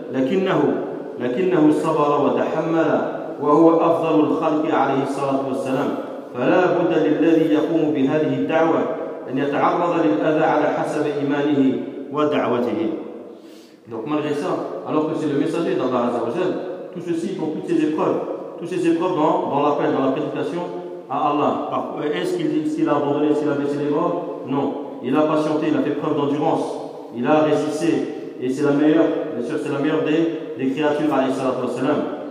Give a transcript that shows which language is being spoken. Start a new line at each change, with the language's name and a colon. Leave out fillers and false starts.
French: Et tout cela, malgré tout, c'est un prophète d'Allah.
Arabic: وهو أفضل الخلق عليه الصلاة والسلام فلا بد للذي يقوم بهذه الدعوة أن يتعرض للأذى على حسب إيمانه ودعوته.
French: Donc malgré ça, alors que c'est le messager d'Allah Azza wa Jal, tout ceci pour toutes ces épreuves, dans l'appel, dans la prédication à Allah. Est-ce qu'il s'il a abandonné, s'il a baissé les bras? Non. Il a patienté, il a fait preuve d'endurance, il a résisté, et c'est la meilleure, bien sûr, c'est la meilleure des créatures
Arabic: alayhi salatu wassalam.